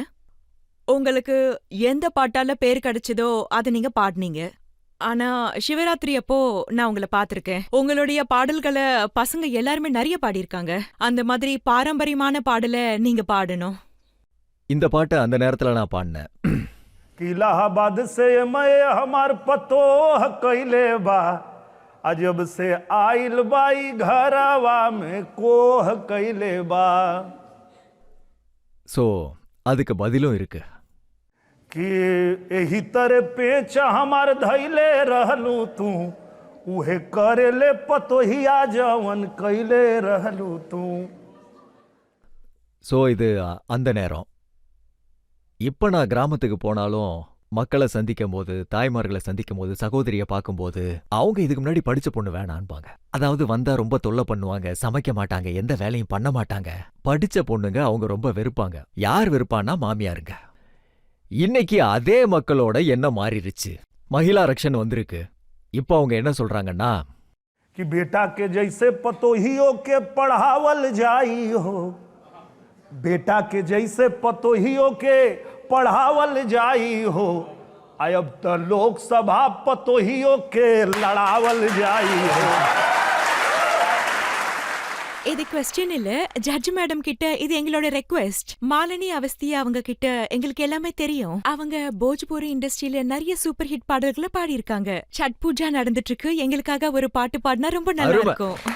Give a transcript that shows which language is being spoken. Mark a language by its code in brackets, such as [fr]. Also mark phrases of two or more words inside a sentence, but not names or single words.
[ta] உங்களுக்கு எந்த பாட்டால பேர் கிடைச்சதோ அதை நீங்க பாடுனீங்க. ஆனா சிவராத்திரி அப்போ நான் உங்களை பாத்திருக்கேன். உங்களுடைய பாடல்களை பசங்க எல்லாருமே நிறைய பாடியிருக்காங்க. அந்த மாதிரி பாரம்பரியமான பாடலை நீங்க பாடணும். இந்த பாட்டை அந்த நேரத்துல நான் பாடினேன். [bho] इलाहाबाद से मैं हमार पतो कैले बा अजब से आइल बाई घरवा में कोह कैले बा. [ta] சோ அதுக்கு பதிலும் இருக்கு. [bho] कि एही तरह पेच हमार धैले रहलू तू उहे करेले पतोहिया जवन कैले रहलू तू. [ta] சோ இது அந்த நேரம். இப்ப நான் கிராமத்துக்கு போனாலும் மக்களை சந்திக்கும் போது, தாய்மார்களை சந்திக்கும் போது, சகோதரிய பார்க்கும்போது அவங்க இதுக்கு முன்னாடி படிச்ச பொண்ணு வேணான்பாங்க. அதாவது வந்தா ரொம்ப தொல்லை பண்ணுவாங்க, சமைக்க மாட்டாங்க, எந்த வேலையும் பண்ண மாட்டாங்க. படிச்ச பொண்ணுங்க அவங்க ரொம்ப வெறுப்பாங்க. யார் வெறுப்பான்னா மாமியாருங்க. இன்னைக்கு அதே மக்களோட எண்ணம் மாறிடுச்சு. மகிழா ரக்ஷன் வந்திருக்கு. இப்ப அவங்க என்ன சொல்றாங்கன்னா, [bho] कि बेटा के जैसे पतोहियों के पढ़ावल जाई हो, बेटा के जैसे पतोहियों के पढ़ावल जाई हो, अब तो लोकसभा पतोहियों के लड़ावल जाई हो. [ta] இது क्वेश्चन இல்ல, ஜட்ஜ் மேடம் கிட்ட இது எங்களோட ரெக்வெஸ்ட். மாலினி அவஸ்தியா அவங்க கிட்ட எங்களுக்கு எல்லாமே தெரியும். அவங்க போஜ்பூரி இண்டஸ்ட்ரியில நிறைய சூப்பர் ஹிட் பாடல்களை பாடியிருக்காங்க. சட் பூஜா நடந்துட்டு இருக்கு, எங்களுக்காக ஒரு பாட்டு பாடினா ரொம்ப நல்லா இருக்கும்.